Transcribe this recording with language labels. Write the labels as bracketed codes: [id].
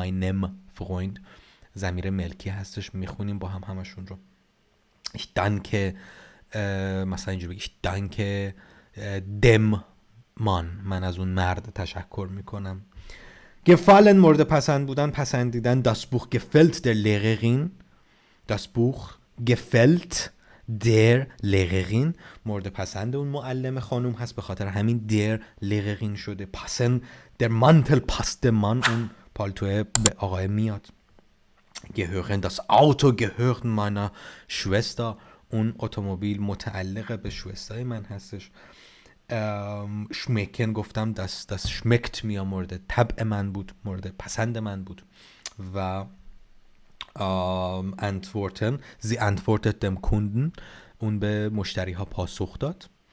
[de] meinem Freund [fa] ضمیر ملکی هستش، میخونیم با هم همشون رو. [de] ich danke [fa] مثلا اینجوری بگی [de] ich danke dem Mann، [fa] من از اون مرد تشکر میکنم. gefallen مورد پسند بودن، پسندیدن. [de] das Buch gefällt der Lehrerin. das Buch gefällt der Lehrerin [fa] مورد پسند اون معلم خانوم هست، به خاطر همین [de] der Lehrerin [fa] شده. [de] passen der Mantel passt dem Mann، [fa] اون پالتوه به آقای میاد. [de] gehören, das Auto gehört meiner Schwester. [fa] اون اتومبیل متعلق به شوستای من هستش. شمکن گفتم [de] das schmeckt mir [fa] مورد طبع من بود، مورد پسند من بود. و [de] antworten sie antwortet dem Kunden، [fa] اون به مشتری ها پاسخ داد.